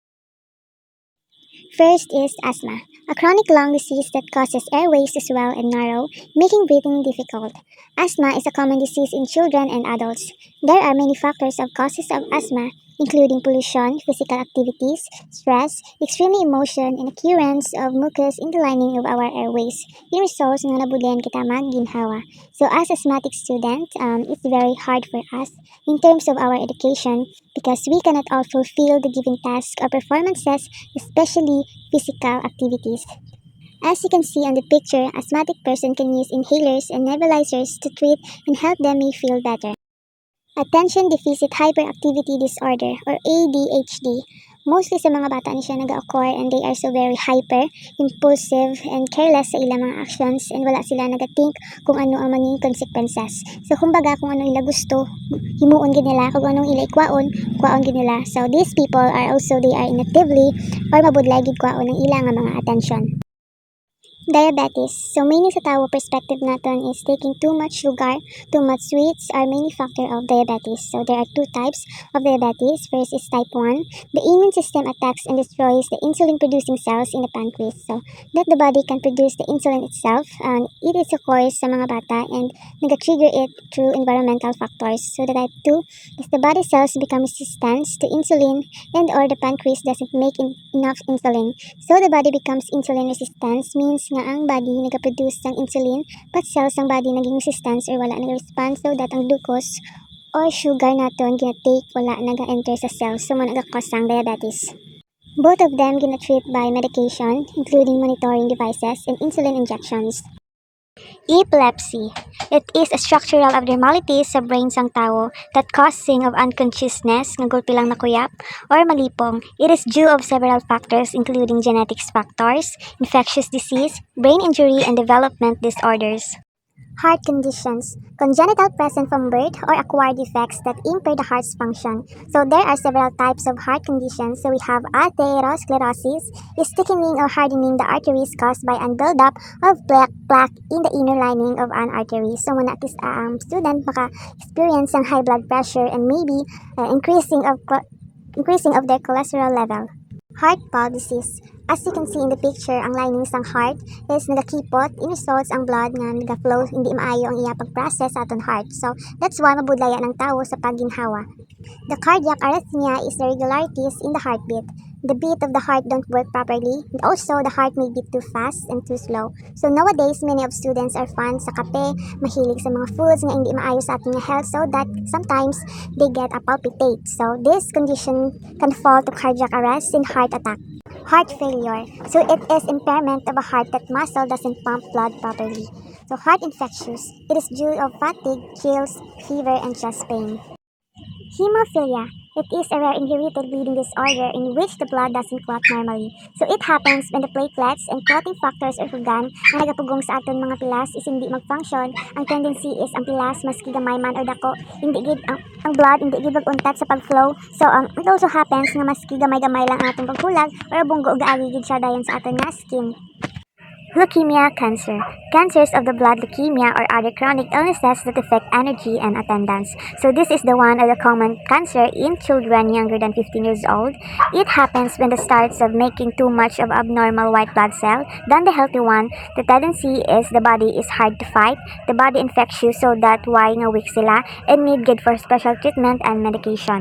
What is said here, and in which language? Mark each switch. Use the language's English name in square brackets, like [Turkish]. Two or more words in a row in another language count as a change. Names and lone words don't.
[English] First is asthma, a chronic lung disease that causes airways to swell and narrow, making breathing difficult. Asthma is a common disease in children and adults. There are many factors of causes of asthma, including pollution, physical activities, stress, extreme emotion, and occurrence of mucus in the lining of our airways. It results [Hiligaynon] nga nabulian kita magginhawa. [English] So as asthmatic student, it's very hard for us in terms of our education because we cannot all fulfill the given tasks or performances, especially physical activities. As you can see on the picture, asthmatic person can use inhalers and nebulizers to treat and help them may feel better. Attention Deficit Hyperactivity Disorder or ADHD. [Hiligaynon] Mostly sa mga bata ni siya nag-occur [English] and they are so very hyper, impulsive, and careless [Hiligaynon] sa ilang mga [English] actions and [Hiligaynon] wala sila nag-think kung ano ang maging consequences. So kumbaga kung ano ila gusto, himuon gid nila, kung anong ila ikwaon, kwaon gid nila. [English] So these people are also they are inactively or [Hiligaynon] mabudlay gid kwaon ng ilang mga [English] attention. Diabetes. So meaning [Hiligaynon] sa tao [English] perspective natin is taking too much sugar, too much sweets are many factor of diabetes. So there are two types of diabetes. First is type 1. The immune system attacks and destroys the insulin producing cells in the pancreas. So that the body can produce the insulin itself and it is occurs [Hiligaynon] sa mga bata [English] and nag-trigger it through environmental factors. So the type 2 is the body cells become resistant to insulin and or the pancreas doesn't make enough insulin. So the body becomes insulin resistant means [Hiligaynon] nga ang [English] body nag-produce ng insulin but cells ng body naging resistant or [Hiligaynon] wala nag-respond [English] so that ang glucose or sugar [Hiligaynon] naton gina-take wala naga-enter sa [English] cells so [Hiligaynon] nagakos ang [English] diabetes. Both of them gina-treat by medication including monitoring devices and insulin injections. Epilepsy. It is a structural abnormality sa brain [Hiligaynon] sang tao [English] that causing of unconsciousness, [Hiligaynon] nga gulpi lang nakuyap, or malipong. [English] It is due of several factors including genetics factors, infectious disease, brain injury, and development disorders. Heart conditions, congenital present from birth or acquired defects that impair the heart's function. So there are several types of heart conditions. So we have atherosclerosis, is thickening or hardening the arteries caused by an buildup of plaque in the inner lining of an artery. So when student [Hiligaynon] maka-experience ng [English] high blood pressure and maybe increasing of their cholesterol level. Heart valve disease. As you can see in the picture, [Hiligaynon] ang lining sang heart is nagakipot, [English] in results [Hiligaynon] ang blood nga nagaflow, hindi maayo ang iya pag-process sa aton heart. So, that's why mabudlaya ng tao sa pagginhawa. [English] The cardiac arrhythmia is irregularities in the heartbeat. The beat of the heart don't work properly, and also the heart may beat too fast and too slow. So nowadays, many of students are fans [Hiligaynon] sa kape, mahilig sa mga [English] foods [Hiligaynon] nga hindi maayo sa ating [English] health so that sometimes they get a palpitate. So this condition can fall to cardiac arrest and heart attack. Heart failure. So it is impairment of a heart that muscle doesn't pump blood properly. So heart infectious. It is due of fatigue, chills, fever, and chest pain. Hemophilia. It is a rare inherited bleeding disorder in which the blood doesn't clot normally. So it happens when the platelets and clotting factors or organ [Hiligaynon] na nagapugong sa aton mga pilas [English] is [Hiligaynon] hindi mag-function. Ang tendency is ang pilas maski gamay man or dako, hindi gid ang blood hindi gid mag-untat sa pag-flow. [English] So it also happens [Hiligaynon] nga maski gamay-gamay lang ang atong paghulag or bunggo gaagi gid siya dayon sa aton nga skin. [English] Leukemia, cancer. Cancers of the blood, leukemia, or other chronic illnesses that affect energy and attendance. So this is the one of the common cancer in children younger than 15 years old. It happens when the starts of making too much of abnormal white blood cell than the healthy one. The tendency is the body is hard to fight. The body infects you so that why nga weak sila and need good for special treatment and medication.